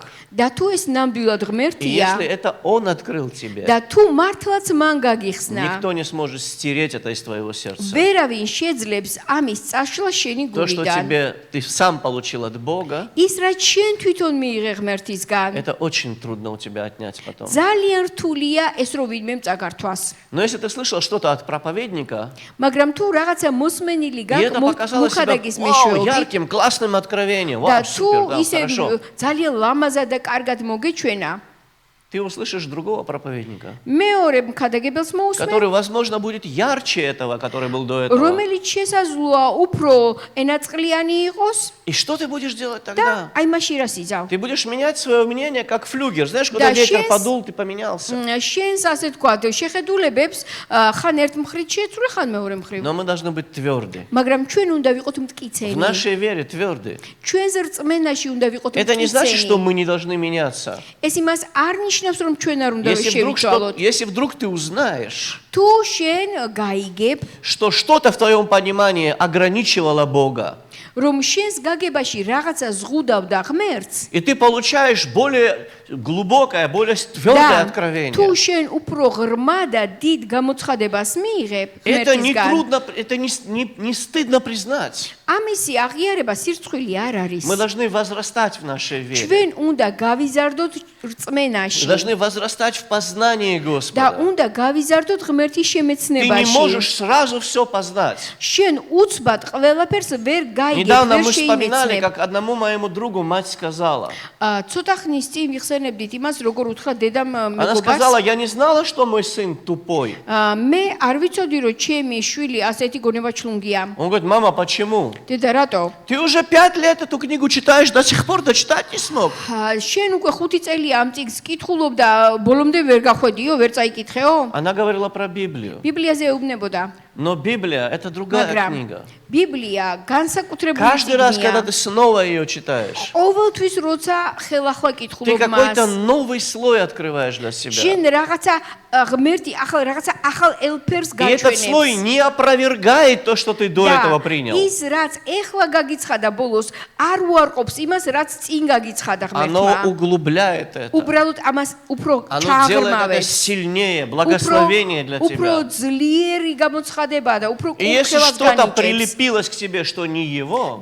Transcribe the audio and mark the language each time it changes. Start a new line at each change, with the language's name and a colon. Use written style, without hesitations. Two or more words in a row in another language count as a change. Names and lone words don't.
Georgian: და თუ ეს ნამდვილად
Russian: и
Georgian: ღმერთია
Russian: если это Он открыл тебе,
Georgian: და თუ მართლაც მან გაგიხსნა
Russian: никто не сможет стереть это из твоего сердца.
Georgian: ვერავინ შეძლებს ამის წაშლა შენი
Russian: То, что
Georgian: გულიდან
Russian: ты сам получил от Бога,
Georgian: ის რაც შენ თვითონ მიიღე ღმერთისგან
Russian: это очень трудно у тебя отнять потом.
Georgian: ძალიან რთულია ეს რომ ვინმე წაგართვას
Russian: Но если ты слышал что-то от проповедника,
Georgian: მაგრამ თუ რაღაცა მოსმენილი
Russian: и это
Georgian: გაქვს
Russian: показало себя
Georgian: მუხადაგის
Russian: вау,
Georgian: მეშვეობით
Russian: ярким, классным откровением,
Georgian: და
Russian: вау,
Georgian: თუ
Russian: супер, да,
Georgian: ისე
Russian: хорошо.
Georgian: ძალიან ლამაზად და კარგად მოგეჩვენა
Russian: Ты услышишь другого проповедника,
Georgian: მეორე მქადაგებელს მოусმენ
Russian: который, возможно, будет ярче этого, который был до этого.
Georgian: რომელიც შესაძლოა უფრო ენაწყლიანი იყოს
Russian: И что ты будешь делать
Georgian: და
Russian: тогда?
Georgian: აი მაშინ რა სიძავ
Russian: Ты будешь менять свое мнение, как флюгер. Знаешь, куда Да, ветер щас- подул, ты поменялся.
Georgian: შენს ასე თქვა შეხედულებებს ხან ერთ მხრივ შეეცვლე ხან მეორე მხრივ
Russian: Но мы должны быть тверды.
Georgian: მაგრამ ჩვენ უნდა ვიყოთ
Russian: В
Georgian: მტკიცენი
Russian: нашей вере тверды.
Georgian: ჩვენს რწმენაში უნდა ვიყოთ
Russian: Это не значит, что
Georgian: მტკიცენი
Russian: мы не должны меняться.
Georgian: ეს იმას არ ნიშნავს რომ ჩვენ არ უნდა შევიცვალოთ
Russian: Если вдруг ты узнаешь,
Georgian: თუ შენ გაიგებ
Russian: что что-то в твоем понимании ограничивало Бога,
Georgian: რომ შენს გაგებაში რაღაცა ზღუდავდა ღმერთს
Russian: и ты получаешь более глубокое, более твердое
Georgian: და
Russian: откровение,
Georgian: თუ შენ უფრო ღრმა და დიდ გამოცხადებას მიიღებ
Russian: это не
Georgian: ღმერთისგან
Russian: трудно, это не стыдно признать.
Georgian: ამისი აღიარება სირცხვილი არ არის
Russian: Мы должны возрастать в нашей вере.
Georgian: ჩვენ უნდა გავიზარდოთ
Russian: Мы
Georgian: რწმენაში
Russian: должны возрастать в познании
Georgian: და
Russian: Господа.
Georgian: უნდა გავიზარდოთ ღმერთის
Russian: Ты не
Georgian: შემეცნებაში
Russian: можешь сразу все познать.
Georgian: შენ უცბად ყველაფერს ვერ გაიგებ
Russian: Недавно
Georgian: ვერ
Russian: мы вспоминали,
Georgian: შეიმეცნებ
Russian: как одному моему другу мать сказала.
Georgian: ცოტა ხნის წინ ვიხსენებდით იმას როგორ უთხრა დედამ
Russian: Она
Georgian: მეგობას
Russian: сказала, я не знала, что мой сын тупой.
Georgian: მე არ ვიცოდი რომ ჩემი შვილი ასეთი გონება ჩლუნგია
Russian: Он говорит, мама, почему?
Georgian: დედა რატო
Russian: Ты уже 5 лет эту книгу читаешь, до сих пор дочитать не смог.
Georgian: შენ უკვე 5 წელია ამ წიგნს კითხულობ და ბოლომდე ვერ გახვედიო ვერ წაიკითხეო
Russian: Она говорила про Библию.
Georgian: ბიბლიაზე ეუბნებოდა
Russian: Но Библия – это другая
Georgian: მაგრამ
Russian: книга.
Georgian: ბიბლია განსაკუთრებული
Russian: Каждый раз, когда
Georgian: წიგნია
Russian: ты снова ее читаешь,
Georgian: ყოველთვის როცა ხელახლა
Russian: ты
Georgian: კითხულობ
Russian: какой-то
Georgian: მას
Russian: новый слой открываешь для себя.
Georgian: შენ რაღაცა ღმერთი ახალ რაღაცა ახალ ელფერს
Russian: И этот слой
Georgian: გაჩვენებს
Russian: не опровергает то, что ты до этого принял.
Georgian: ის რაც ეხლა გაგიცხადა ბოლოს არ უარყოფს იმას რაც წინ გაგიცხადა
Russian: Оно
Georgian: ღმერთმა
Russian: углубляет это.
Georgian: უბრალოდ ამას უფრო
Russian: Оно делает это
Georgian: ჩაღრმავებს
Russian: сильнее, благословение для
Georgian: უფრო
Russian: тебя.
Georgian: ძლიერი გამოცხადება და უფრო
Russian: И если
Georgian: კურთხევას
Russian: что-то
Georgian: განიჭებს
Russian: приспилось к тебе, что не его,